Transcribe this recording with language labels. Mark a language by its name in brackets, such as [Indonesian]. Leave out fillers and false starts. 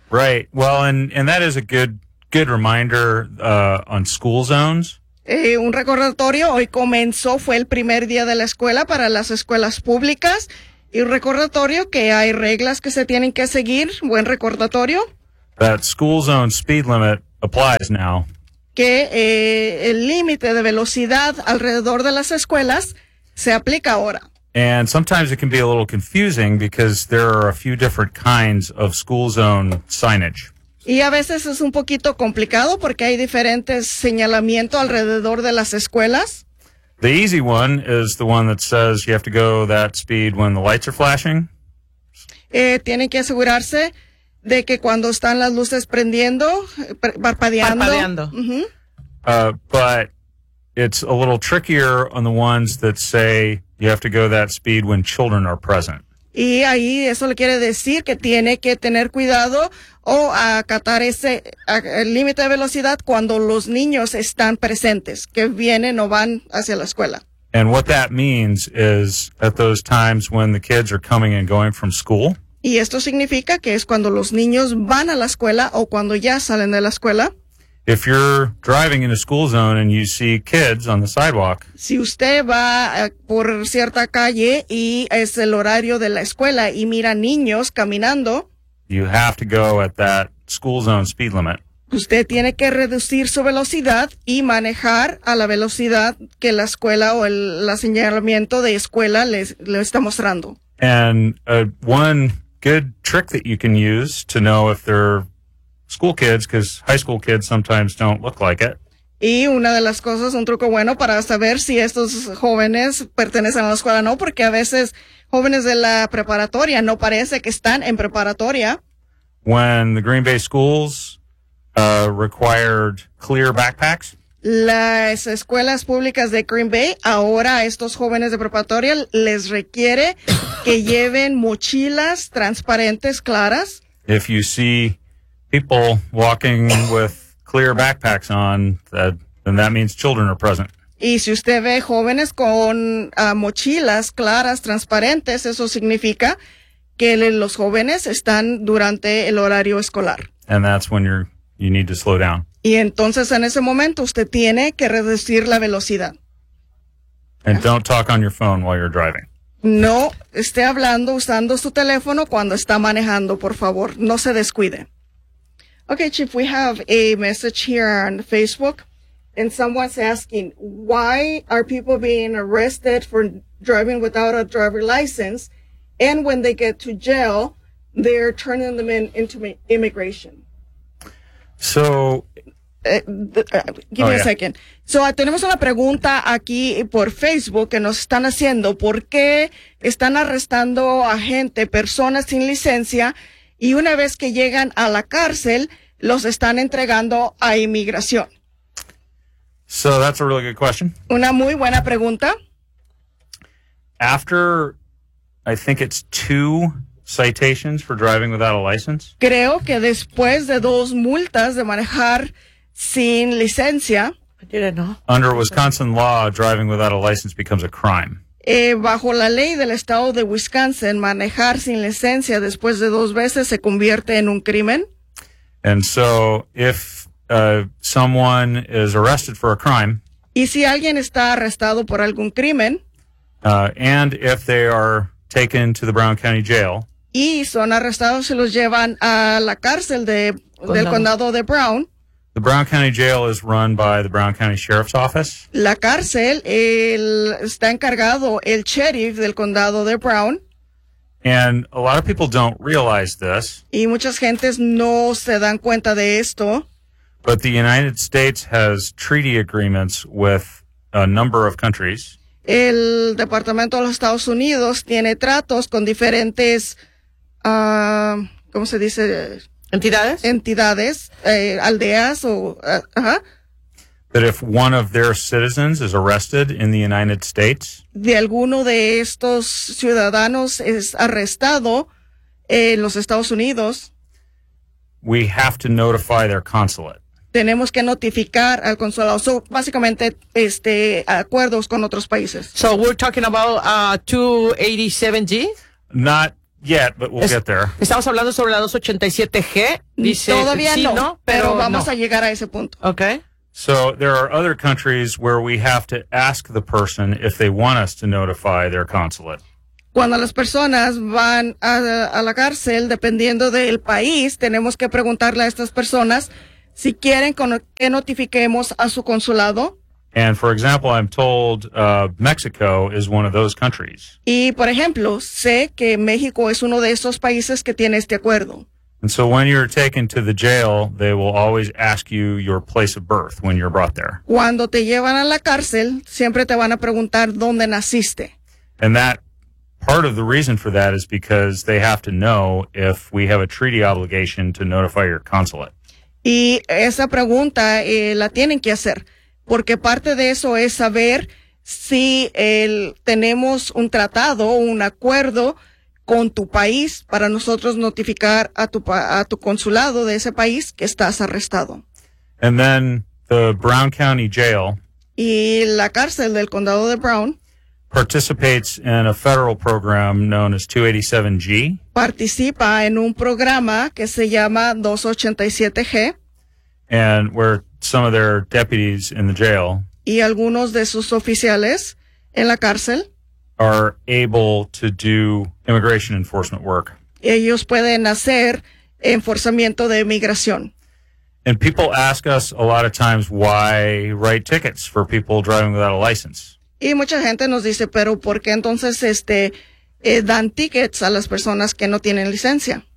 [English] Right. Well, and that is a good reminder on school zones. [Spanish] Un recordatorio. Hoy comenzó, fue el primer día de la escuela para las escuelas públicas. Y un recordatorio que hay reglas que se tienen que seguir. Buen recordatorio. [English] That school zone speed limit applies now. [Spanish] Que el límite de velocidad alrededor de las escuelas se aplica ahora. [English] And sometimes it can be a little confusing because there are a few different kinds of school zone signage. [Spanish] Y a veces es un poquito complicado porque hay diferentes señalamiento alrededor de las escuelas. [English] The easy one is the one that says you have to go that speed when the lights are flashing. [Spanish] Tienen que asegurarse de que cuando están las luces prendiendo, parpadeando. [English] But it's a little trickier on the ones that say you have to go that speed when children are present. [Spanish] Y ahí eso le quiere decir que tiene que tener cuidado o acatar ese límite de velocidad cuando los niños están presentes, que vienen o van hacia la escuela. [English] And what that means is at those times when the kids are coming and going from school. [Spanish] Y esto significa que es cuando los niños van a la escuela o cuando ya salen de la escuela. [English] If you're driving in a school zone and you see kids on the sidewalk. [Spanish] Si usted va por cierta calle y es el horario de la escuela y mira niños caminando. [English] You have to go at that school zone speed limit. [Spanish] Usted tiene que reducir su velocidad y manejar a la velocidad que la escuela o el señalamiento de escuela le está mostrando. [English] And one good trick that you can use to know if they're school kids, because high school kids sometimes don't look like it. [Spanish] Y una de las cosas, un truco bueno para saber si estos jóvenes pertenecen a la escuela o no, porque a veces jóvenes de la preparatoria no parece que están en preparatoria. [English] When the Green Bay schools required clear backpacks. [Spanish] Las escuelas públicas de Green Bay ahora a estos jóvenes de preparatoria les requiere que lleven mochilas transparentes claras. [English] If you see people walking with clear backpacks on, then that means children are present. [Spanish] Y si usted ve jóvenes con mochilas claras transparentes, eso significa que los jóvenes están durante el horario escolar. [English] And that's when you need to slow down. [Spanish] Y entonces en ese momento usted tiene que reducir la velocidad. [English] And don't talk on your phone while you're driving. [Spanish] No esté hablando usando su teléfono cuando está manejando, por favor, no se descuide. [English] Okay, Chief, we have a message here on Facebook, and someone's asking, why are people being arrested for driving without a driver license, and when they get to jail, they're turning them into immigration? So, give me a second. [Spanish] So, tenemos una pregunta aquí por Facebook que nos están haciendo, ¿por qué están arrestando a gente, personas sin licencia, y una vez que llegan a la cárcel, los están entregando a inmigración? [English] So that's a really good question. [Spanish] Una muy buena pregunta. [English] After, I think it's 2 citations for driving without a license. [Spanish] Creo que después de 2 multas de manejar sin licencia. [English] I didn't know. Under Wisconsin law, driving without a license becomes a crime. [Spanish] Bajo la ley del estado de Wisconsin, manejar sin licencia después de 2 veces se convierte en un crimen. [English] And so if someone is arrested for a crime. [Spanish] Y si alguien está arrestado por algún crimen. [English] And if they are taken to the Brown County Jail. [Spanish] Y son arrestados, se los llevan a la cárcel del condado de Brown. [English] The Brown County Jail is run by the Brown County Sheriff's Office. [Spanish] La cárcel está encargado el sheriff del condado de Brown. [English] And a lot of people don't realize this. [Spanish] Y muchas gentes no se dan cuenta de esto. [English] But the United States has treaty agreements with a number of countries. [Spanish] El Departamento de los Estados Unidos tiene tratos con diferentes, ¿cómo se dice? Entidades, aldeas o, [English] But if one of their citizens is arrested in the United States, [Spanish] de alguno de estos ciudadanos es arrestado en los Estados Unidos, [English] we have to notify their consulate. [Spanish] Tenemos que notificar al consulado. So, básicamente, acuerdos con otros países. [English] So, we're talking about 287G? Not yet, but we'll get there. [Spanish] Estamos hablando sobre la 287G. Dice, todavía sí, no, pero vamos a llegar a ese punto. [English] Okay. So there are other countries where we have to ask the person if they want us to notify their consulate. [Spanish] Cuando las personas van a la cárcel, dependiendo del país, tenemos que preguntarle a estas personas Si quieren que notifiquemos a su consulado. [English] And for example, I'm told Mexico is one of those countries. [Spanish] Y por ejemplo, sé que México es uno de esos países que tiene este acuerdo. [English] And so when you're taken to the jail, they will always ask you your place of birth when you're brought there. [Spanish] Cuando te llevan a la cárcel, siempre te van a preguntar dónde naciste. [English] And that part of the reason for that is because they have to know if we have a treaty obligation to notify your consulate. [Spanish] Y esa pregunta la tienen que hacer, porque parte de eso es saber si tenemos un tratado o un acuerdo con tu país para nosotros notificar a tu consulado de ese país que estás arrestado. [English] And then the Brown County Jail. [Spanish] Y la cárcel del condado de Brown. [English] Participates in a federal program known as 287G. [Spanish] Participa en un programa que se llama 287G. [English] And where some of their deputies in the jail. [Spanish] Y algunos de sus oficiales en la cárcel. [English] Are able to do immigration enforcement work. [Spanish] Ellos pueden hacer enforzamiento de inmigración. [English] And people ask us a lot of times why write tickets for people driving without a license. [Spanish] Y mucha gente nos dice, pero ¿por qué entonces dan tickets a las personas que no tienen licencia?